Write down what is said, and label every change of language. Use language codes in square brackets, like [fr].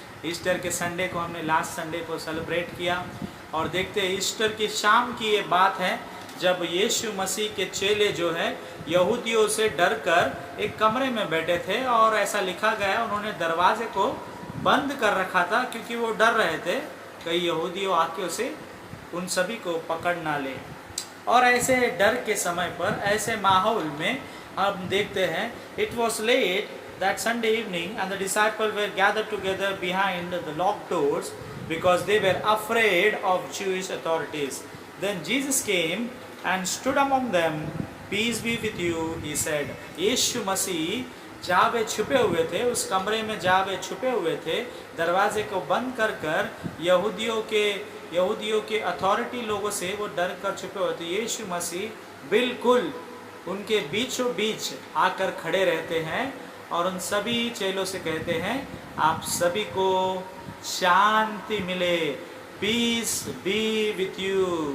[hi] Easter के Sunday को हमने लास्ट संडे को सेलिब्रेट किया और देखते हैं ईस्टर की शाम की ये बात है, जब यीशु मसीह के चेले जो है यहूदियों से डर कर एक कमरे में बैठे थे, और ऐसा लिखा गया उन्होंने दरवाजे को बंद कर रखा था क्योंकि वो डर रहे थे कई यहूदियों आके उसे उन सभी को पकड़ ना ले। और ऐसे डर के समय पर, ऐसे माहौल में हम देखते हैं, [en] It was late that Sunday evening and the disciples were gathered together behind the locked doors because they were afraid of Jewish authorities. Then Jesus came and stood among them. Peace be with you, he said. [hi] यीशु मसीह जहाँ वे छुपे हुए थे, उस कमरे में जहाँ वे छुपे हुए थे, दरवाजे को बंद कर कर यहूदियों के अथॉरिटी लोगों से वो डर कर छुपे हुए थे। यीशु मसीह बिल्कुल उनके बीचों बीच आकर खड़े रहते हैं और उन सभी चेलों से कहते हैं, आप सभी को शांति मिले, [en] Peace be with you.